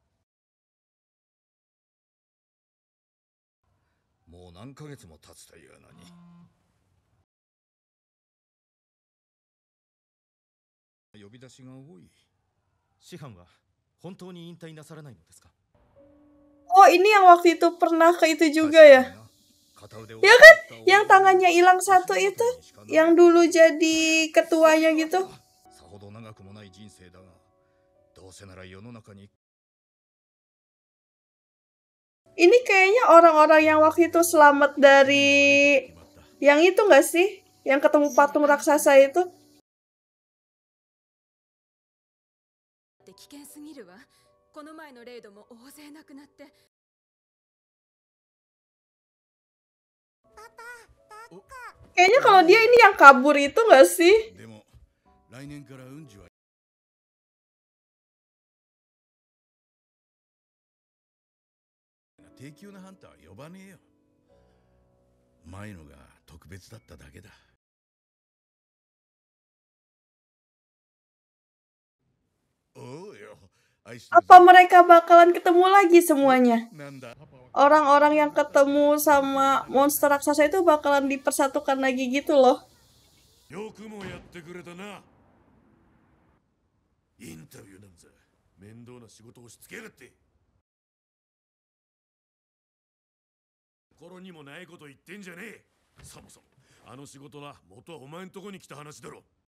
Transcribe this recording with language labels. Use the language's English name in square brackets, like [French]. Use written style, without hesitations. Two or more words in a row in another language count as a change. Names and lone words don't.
[Japanese] もう何ヶ月も経つというのに。呼び出しが多い。師範は本当に引退なさらないのですか？ [Indonesian] Oh, ini yang waktu itu pernah ke itu juga ya? Ya kan? Yang tangannya hilang satu itu, yang dulu jadi ketuanya gitu. [Japanese] さほど長くもない人生だが、どうせなら世の中に。 [Indonesian] Ini kayaknya orang-orang yang waktu itu selamat dari yang itu nggak sih? Yang ketemu patung raksasa itu? [Japanese] 危険すぎるわ。この前のレイドも大勢亡くなって。 [Indonesian] Kayaknya kalau dia ini yang kabur itu nggak sih? [Japanese] でも来年から運次は低級なハンターは呼ばねえよ。前のが特別だっただけだ。おうよ。 [Indonesian] Apa mereka bakalan ketemu lagi semuanya? Orang-orang yang ketemu sama monster raksasa itu bakalan dipersatukan lagi gitu loh. [Japanese] よくもやってくれたな。インタビューなんざ面倒な仕事をしつけやがって。心にもないこと言ってんじゃねえ。そもそもあの仕事は元はお前んとこに来た話だろ。